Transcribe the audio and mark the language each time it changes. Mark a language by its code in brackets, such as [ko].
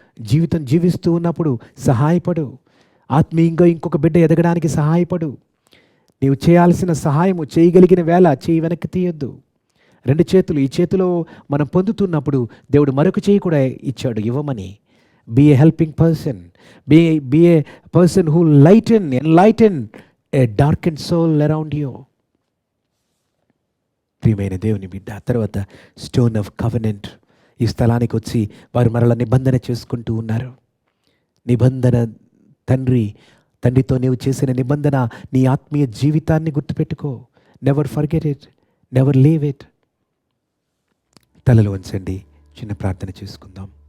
[te] జీవితం జీవిస్తూ ఉన్నప్పుడు సహాయపడు. ఆత్మీయంగా ఇంకొక బిడ్డ ఎదగడానికి సహాయపడు. నీవు చేయాల్సిన సహాయము చేయగలిగిన వేళ చేయి వెనక్కి తీయొద్దు. 2 చేతులు, ఈ చేతిలో మనం పొందుతున్నప్పుడు దేవుడు మరొక చేయి కూడా ఇచ్చాడు ఇవ్వమని. [en] Be a helping person. Be a person who enlighten a darkened soul around you. [te] ప్రియమైన దేవుని బిడ్డ, తర్వాత స్టోన్ ఆఫ్ కవెనెంట్. ఈ స్థలానికి వచ్చి వారు మరలా నిబంధన చేసుకుంటూ ఉన్నారు. నిబంధన తండ్రితో నీవు చేసిన నిబంధన, నీ ఆత్మీయ జీవితాన్ని గుర్తుపెట్టుకో. [en] Never forget it, never leave it. [te] తలలు వంచండి, చిన్న ప్రార్థన చేసుకుందాం.